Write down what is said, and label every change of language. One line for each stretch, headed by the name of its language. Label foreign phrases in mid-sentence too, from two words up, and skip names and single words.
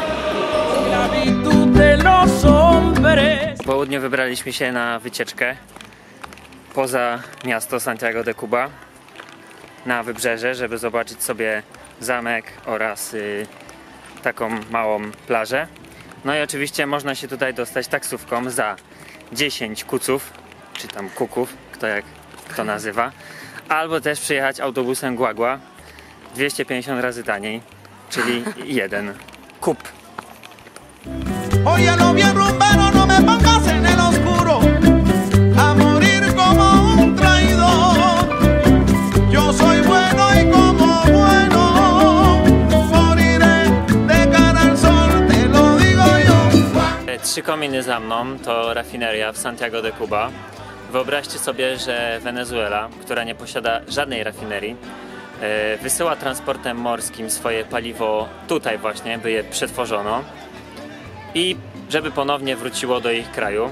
Polish: Po południu wybraliśmy się na wycieczkę poza miasto Santiago de Cuba, na wybrzeże, żeby zobaczyć sobie zamek oraz taką małą plażę. No i oczywiście można się tutaj dostać taksówką za 10 kuców, czy tam kuków, kto jak kto nazywa, albo też przyjechać autobusem Guagua 250 razy taniej, czyli jeden kup.
Spanish: Óyelo bien, rumbero, no me pongas en el oscuro a morir como un traidor. Yo soy bueno y como bueno moriré de cara al sol, te lo digo yo.
Polish: 3 kominy za mną to rafineria w Santiago de Cuba. Wyobraźcie sobie, że Wenezuela, która nie posiada żadnej rafinerii, wysyła transportem morskim swoje paliwo tutaj właśnie, by je przetworzono i żeby ponownie wróciło do ich kraju.